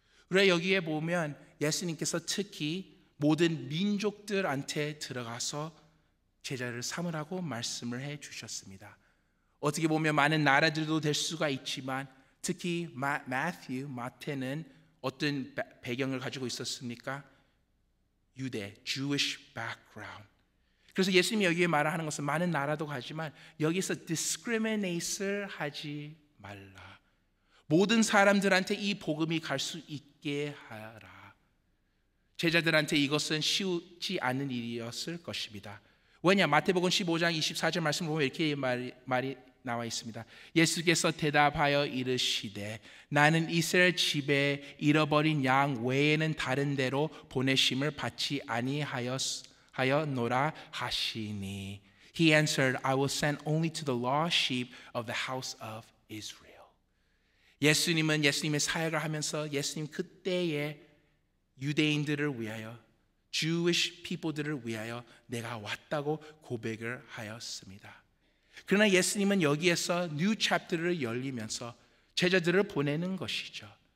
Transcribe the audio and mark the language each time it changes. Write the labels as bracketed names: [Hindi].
[Korean] 우리가 여기에 보면 예수님께서 특히 모든 민족들한테 들어가서 제자를 삼으라고 말씀을 해 주셨습니다. 어떻게 보면 많은 나라들도 될 수가 있지만 특히 마태는 어떤 배경을 가지고 있었습니까? 유대, [English] Jewish background. [Korean] 그래서 예수님이 여기에 말하는 것은 많은 나라도 가지만 여기서 discriminate을 하지 말라. 모든 사람들한테 이 복음이 갈 수 있게 하라. 제자들한테 이것은 쉬우지 않은 일이었을 것입니다. 왜냐? 마태복음 15장 24절 말씀 보면 이렇게 말이 나와 있습니다. 예수께서 대답하여 이르시되 나는 이스라엘 집에 잃어버린 양 외에는 다른 데로 보내심을 받지 아니하였노라 하시니. [English] He answered, I will send only to the lost sheep of the house of Israel. [Korean] 예수님은 예수님의 사역을 하면서 예수님 그때의 유대인들을 위하여 Jewish people들을 위하여 내가 왔다고 고백을 하였습니다. 그러나 예수님은 여기에서 [English] new chapter [Korean] 를 열리면서 제자들을 보내는 것이죠.